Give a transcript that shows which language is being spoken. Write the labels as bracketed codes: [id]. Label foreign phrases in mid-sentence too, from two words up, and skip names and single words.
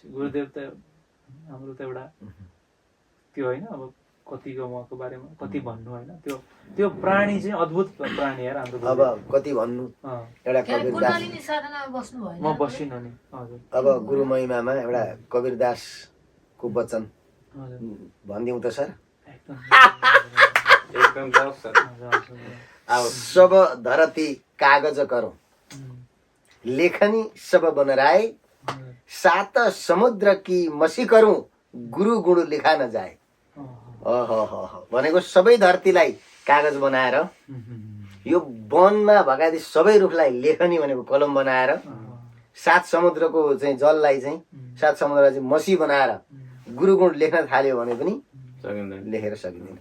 [ne] गुरुदेव त हाम्रो त एउटा त्यो होइन, अब कतिको उहाँको बारेमा कति भन्नु होइन, त्यो प्राणी चाहिँ अद्भुत प्राणी यार हाम्रो। अब कति भन्नु, एउटा कबीरदास म बसिनँ नि। हजुर अब गुरु महिमामा एउटा कबीरदासको वचन भनिदिउँ त सर? एकदम सर। [hi] अब सब धरती कागज करो, लेखनी सब बनराए, सात समुद्र की मसी करूं, गुरु गुण लिखा न जाए। [ne] भनेको सबै धरतीलाई कागज बनाएर, यो वनमा भगाइदिए सबै रुखलाई लेखनी भनेको कलम बनाएर, 7 समुद्रको चाहिँ जललाई चाहिँ 7 समुद्रलाई चाहिँ मसी बनाएर गुरु गुण लेख्न थाल्यो भने पनि लेखेर सकिँदैन।